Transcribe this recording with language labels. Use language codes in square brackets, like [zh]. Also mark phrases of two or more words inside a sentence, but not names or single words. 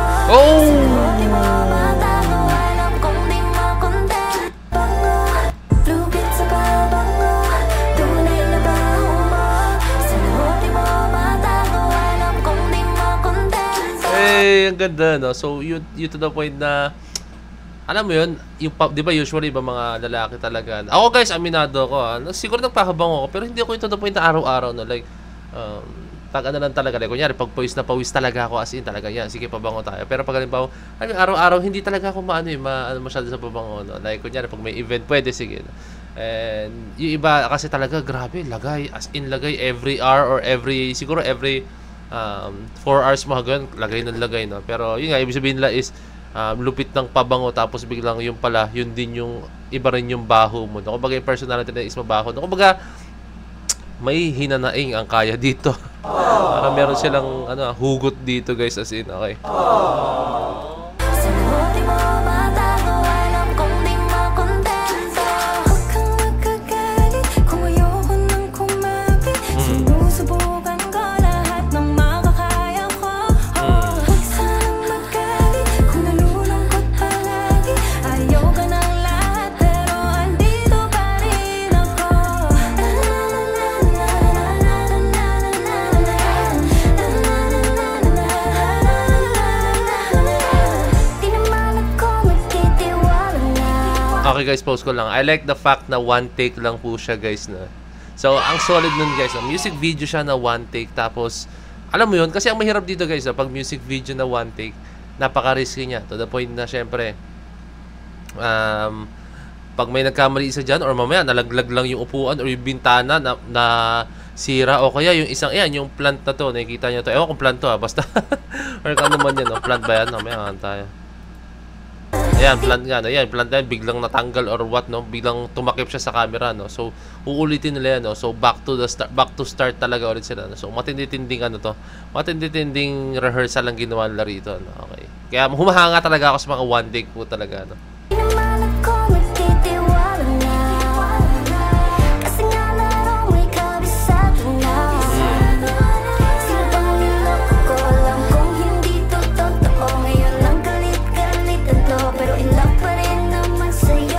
[tl] Oh! Sa buti mo mata mo, alam kong di makontent. Lupit sa pabango, tunay na baho mo. Sa buti mo mata mo, alam kong di makontent. Eh, ang ganda, no? [en] So, you to the point [tl] na, alam mo yun, yung, di ba usually ba mga lalaki talaga? Ako guys, aminado ako, siguro nagpakabango ako, pero hindi ako yung [en] to the point [tl] na araw-araw, no? Like, pag ano lang talaga, like, kunyari, pag pawis na pawis talaga ako, [en] as in [tl] talaga, yan, sige, pabango tayo. Pero pag halimbawa, araw-araw, hindi talaga ako masyado sa pabango, no? Like, kunyari, pag may event, pwede, sige, no? And, yung iba, kasi talaga, grabe, lagay, [en] as in [tl] lagay, [en] every hour or [tl] siguro [en] every 4 hours [tl] mga ganun, lagay ng lagay, no? Pero, yun nga, ibig sabihin nila is, lupit ng pabango, tapos biglang yung pala, yun din yung iba rin yung baho mo. No? Kumbaga yung personality na is mabaho. No? Kumbaga, may hinanaing ang Kaya dito. Para meron silang hugot dito guys, [en] as in, [tl] okay. Sa buti mo mata mo, alam kong di makontento. Huwag kang magkagalit kung ayoko nang kumapit. Sinusubukan ko lahat ng makakaya ko. Huwag sanang magalit kung nalulungkot palagi. Ayaw ka ng lahat pero andito pa rin ako. Di naman ako magtitiwala. [en] Okay guys, [tl] post ko lang. [en] I like the fact na one take [tl] lang po siya [en] guys, na. [tl] So, ang solid nun guys. [en] Music video [tl] siya na [en] one take. [tl] Tapos, alam mo yun, kasi ang mahirap dito guys, pag [en] music video [tl] na [en] one take, [tl] napaka-risky niya. To the point na syempre, pag may nagkamali isa dyan, or mamaya nalaglag lang yung upuan or yung bintana na sira, o kaya yung isang, yan, yung plant na to, nakikita nyo to. Ewan kung plant to basta. Or ano naman yan, no? Plant ba yan? Mamaya tayo. Ayan, plant nga, no? Ayan, plant yan, biglang natanggal [en] or what, [tl] no? Biglang tumakip siya sa camera, no? So, uulitin nila yan, no? So, [en] back to start [tl] talaga ulit sila, no? So, matindi-tinding matindi-tinding rehearsal ang ginawa nila rito, no? Okay. Kaya humahanga talaga ako sa mga [en] one take [tl] po talaga, no? Di naman ako magtitiwala, kasi nga larong may kabisat na. Sino bang niloko ko, alam kong hindi to totoo. Ngayon lang galit-galit ito, pero [en] in love [tl] pa rin naman sa'yo.